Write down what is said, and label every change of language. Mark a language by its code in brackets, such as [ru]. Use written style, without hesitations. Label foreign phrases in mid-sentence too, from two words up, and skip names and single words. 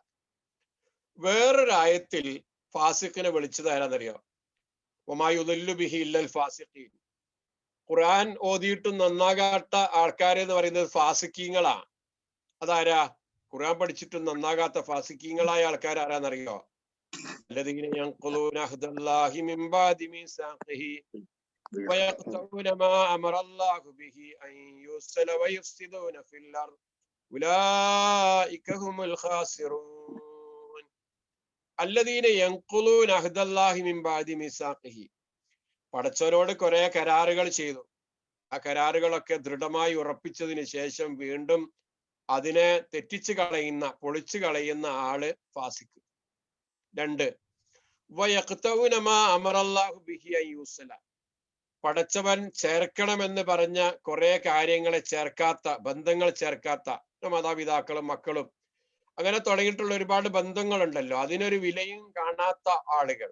[ml] വേറൊരു ആയത്തിൽ ഫാസിഖിനെ വിളിച്ചത് ആരാന്നറിയോ? [ar] وما يضل به إلا الفاسقين. [ml] ഖുർആൻ ഓതിയിട്ടും നന്നാകാത്ത ആൾക്കാരെ എന്ന് പറയുന്നത് ഫാസിഖീങ്ങളാ. അതാരാ? ഖുർആൻ പഠിച്ചിട്ടും നന്നാകാത്ത ഫാസിഖീങ്ങളായ ആൾക്കാർ ആരാന്നറിയോ? [ar] الذين ينقضون عهد الله من بعد ميثاقه ويقطعون ما أمر الله به أن يوصل ويفسدون في الأرض أولئك هم الخاسرون. الذين ينقضون عهد الله من بعد ميثاقه. [ml] പടച്ചവരോട് കുറെ കരാറുകൾ ചെയ്തു, ആ കരാറുകളൊക്കെ ദൃഢമായി ഉറപ്പിച്ചതിന് ശേഷം വീണ്ടും അതിനെ തെറ്റിച്ചു കളയുന്ന, പൊളിച്ചു കളയുന്ന ആള് ഫാസിഖ്. 2, പടച്ചവൻ ചേർക്കണമെന്ന് പറഞ്ഞ കുറെ കാര്യങ്ങളെ ചേർക്കാത്ത, ബന്ധങ്ങൾ ചേർക്കാത്ത, മാതാപിതാക്കളും മക്കളും അങ്ങനെ തുടങ്ങിയിട്ടുള്ള ഒരുപാട് ബന്ധങ്ങളുണ്ടല്ലോ, അതിനൊരു വിലയും കാണാത്ത ആളുകൾ.